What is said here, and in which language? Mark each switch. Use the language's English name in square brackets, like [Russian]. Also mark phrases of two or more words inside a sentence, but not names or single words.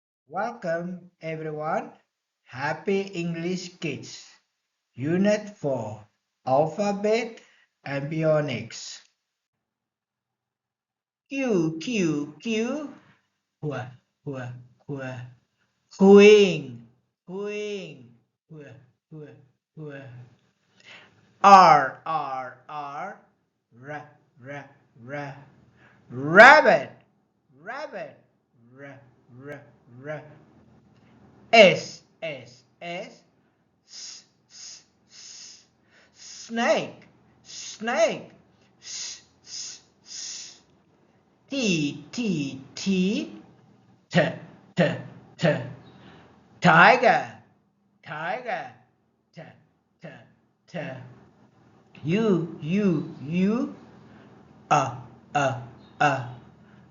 [English] Welcome everyone. Happy English Kids. Unit 4. Alphabet and Bionics. Q, Q, Q. Hua, hua, hua. Queen, queen. Hua, hua, hua. R, R, R. Ra, ra, ra. Rabbit, rabbit. Ra, ra, ra. S, S, S. S, s, s. Snake, snake. S, s, s. T, T, T. T, T, T. Tiger, tiger. T, T, T. U. Uh, uh, uh.